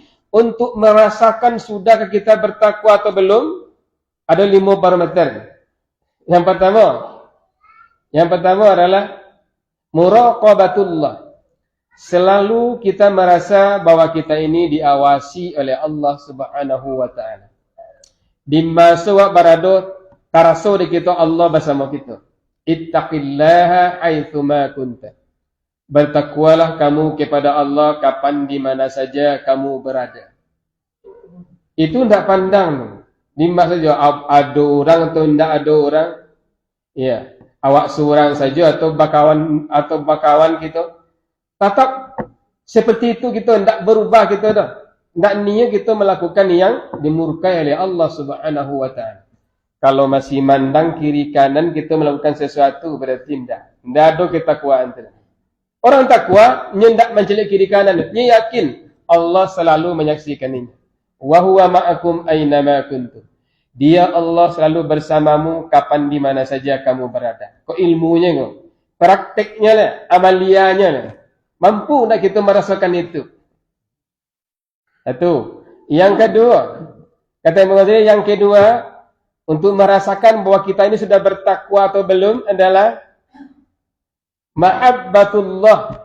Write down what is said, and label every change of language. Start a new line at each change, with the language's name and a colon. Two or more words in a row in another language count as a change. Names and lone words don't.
Indonesian: Untuk merasakan sudahkah kita bertakwa atau belum, ada 5 parameter. Yang pertama adalah muraqabatullah. Selalu kita merasa bahwa kita ini diawasi oleh Allah
Arabic: Subhanahu wa ta'ala.
Minangkabau: Di masa wak barado taraso di kita Allah bersama kita.
Arabic: Ittaqillaha haitsuma kunta.
Indonesian: Bertakwalah kamu kepada Allah kapan di mana saja kamu berada. Itu tidak pandang di masa saja ada orang atau tidak ada orang.
Minangkabau: Ya, awak seorang saja atau bakawan kita.
Indonesian: Tetap seperti itu kita tidak berubah kita dah. Tidak niat kita melakukan yang dimurkai oleh Allah
Arabic: Subhanahu wa taala.
Indonesian: Kalau masih mandang kiri kanan kita melakukan sesuatu berarti tidak. Tidak ada ketakwaan itu. Orang takwa tidak mencelik kiri kanan, dia yakin Allah selalu menyaksikan ini.
Arabic: Wa huwa ma'akum aina ma kuntum.
Indonesian: Dia Allah selalu bersamamu kapan di mana saja kamu berada.
Minangkabau: Kok ilmunya kok?
Indonesian: Prakteknya lah, amaliannya lah. Mampu tak kita merasakan itu? Satu. Yang kedua, kata Imam Ghazali, yang kedua, untuk merasakan bahwa kita ini sudah bertakwa atau belum adalah mahabbatullah.